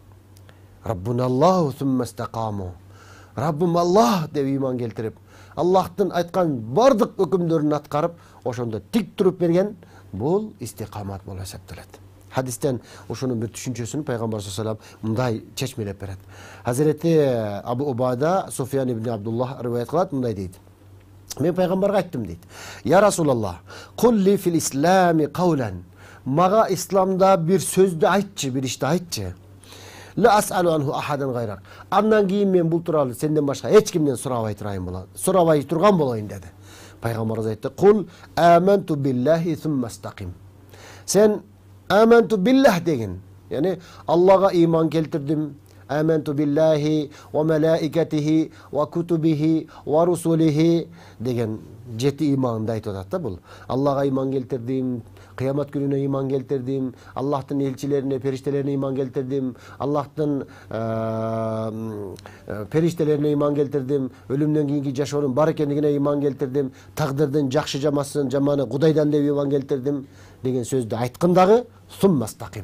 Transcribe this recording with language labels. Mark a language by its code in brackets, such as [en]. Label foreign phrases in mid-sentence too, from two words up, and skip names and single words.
[ar] ربنا الله ثم استقاموا. [ky] Раббым Аллах деп иман келтирип, Аллахтын айткан бардык өкүмдөрүн аткарып, ошондо тик туруп берген бул истикамат болуп эсептелет. Хадистен ушунун бир түшүнчөсүн пайгамбар [ar] صلى الله عليه وسلم [ky] мындай чечмелеп берет. Хазирети Абу Убада Суфьян ибн Абдуллах риваят кылат, мындай дейт. Мен пайгамбарга айттым дейт. [ar] يا رسول الله قل لي في الإسلام قولا. [ky] Мага исламда бир сөздү айтчы, бир ишти айтчы. [ar] لا أسأل عنه أحدا غيرك. [ky] Андан кийин мен бул тууралуу сенден башка эч кимден сурабай турган болоюн деди. Пайгамбарыбыз айтты: [ar] "قل آمنت بالله ثم استقم." [ky] Сен [ar] آمنت بالله [ky] деген, яни Аллага иман келтирдим. [ar] آمنت بالله وملائكته وكتبه ورسله [ky] деген жети иманды айтып атат да бул. Аллага иман келтирдим, кыямат күнүнө иман келтирдим, Аллахтын элчилерине, периштелерине иман келтирдим, Аллахтын периштелерине иман келтирдим, өлүмдөн кийинки жашоонун бар экендигине иман келтирдим, тагдырдын жакшы жаманы Кудайдан деп иман келтирдим деген сөздү айткан дагы [ar] ثم استقم.